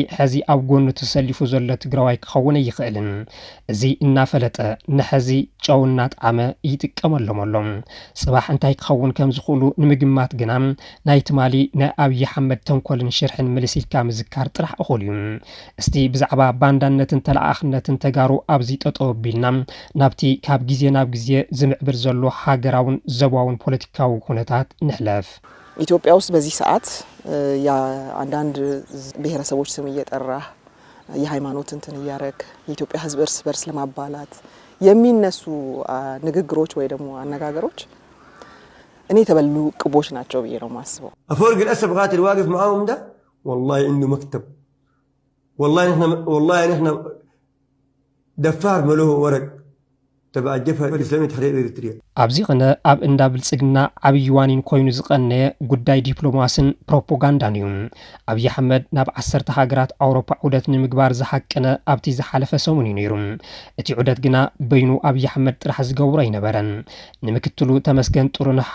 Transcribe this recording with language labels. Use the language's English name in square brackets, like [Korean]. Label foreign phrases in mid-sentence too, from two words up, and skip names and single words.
[Tigrinya] ሕዚ ኣብ ጎኑ ተሰሊፉ ዘሎ ትግራዋይ ክኸውን ኣይኽእልን። እዚ እናፈለጠ ንሕዚ ጨውና ጣዕመ ይጥቀመሎም ኣሎ። ጽባሕ እንታይ ክኸውን ከም ዝኽእሉ ንምግማት ግና ናይ ትማሊ ናይ ኣብይ ኣሕመድ ተንኮልን ሽርሕን ምልሲልካ ምዝካር ጥራሕ እኹል እዩ። እስቲ ብዛዕባ ባንዳነትን ተለኣኽነትን ተጋሩ ኣብዚ ጠጠው ኣቢልና ናብቲ ካብ ግዜ ናብ ግዜ ዝምዕብል ዘሎ ሃገራውን ዘባውን ፖለቲካዊ ኩነታት ንሕለፍ። [Amharic] ኢትዮጵያ ውስጥ በዚህ ሰዓት የአንዳንድ ብሔረሰቦች ስም እየጠራ የሃይማኖት እንትን እያረክ የኢትዮጵያ ህዝብ እርስ በርስ ለማባላት የሚነሱ ንግግሮች ወይ ደግሞ አነጋገሮች እኔ የተበሉ ቅቦች ናቸው ብዬ ነው ማስበው። [Arabic] أفرق الأسب قاتل واقف معاهم ده والله عنده مكتب والله نحن دفار ملوه ورق تبع الجبهة الإسلامية تحرير إريتريا [Tigrinya] ኣብዚ ቕነ ኣብ እንዳ ብልጽግና ዓብይ ዋኒን ኮይኑ ዝቐነየ ጉዳይ ዲፕሎማስን ፕሮፓጋንዳን እዩ። ኣብይ ኣሕመድ ናብ 10 ሃገራት ኣውሮፓ ዑደት ንምግባር ዝሓቀነ ኣብቲ ዝሓለፈ ሰሙን እዩ ነይሩ። እቲ ዑደት ግና በይኑ ኣብይ ኣሕመድ ጥራሕ ዝገብሮ ኣይነበረን። ንምክትሉ ተመስገን ጥሩነህ